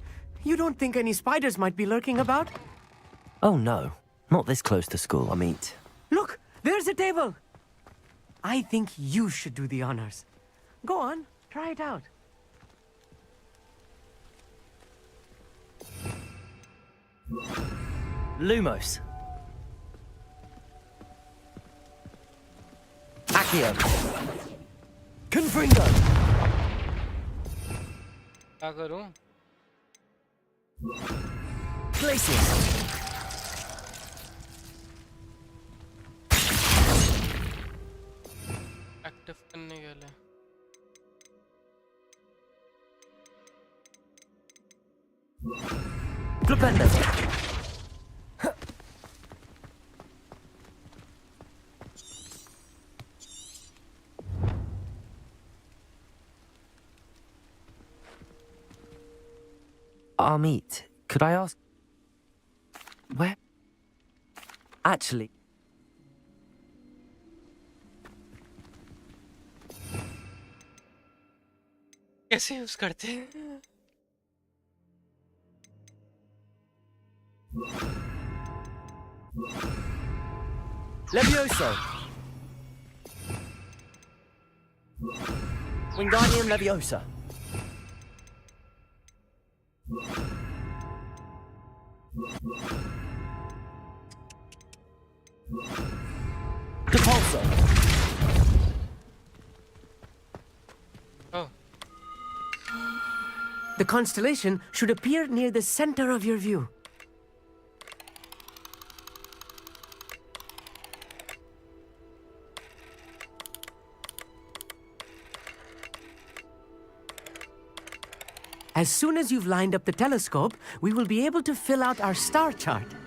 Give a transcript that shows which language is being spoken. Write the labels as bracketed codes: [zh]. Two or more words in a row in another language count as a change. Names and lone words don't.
[en] You don't think any spiders might be lurking about? Oh no, not this close to school, I mean. Look, there's a table. I think you should do the honors. Go on, try it out. Lumos. Accio. Confringo. [hi] क्या करूं? [en] Glacius. [hi] एक्टिव करने के लिए [en] Flipendo. Amit, could I ask... Where? Actually... [hi] कैसे यूज करते हैं? [en] Levioso. Wingardium Leviosa. Depulso. Oh. The constellation should appear near the center of your view. As soon as you've lined up the telescope, we will be able to fill out our star chart.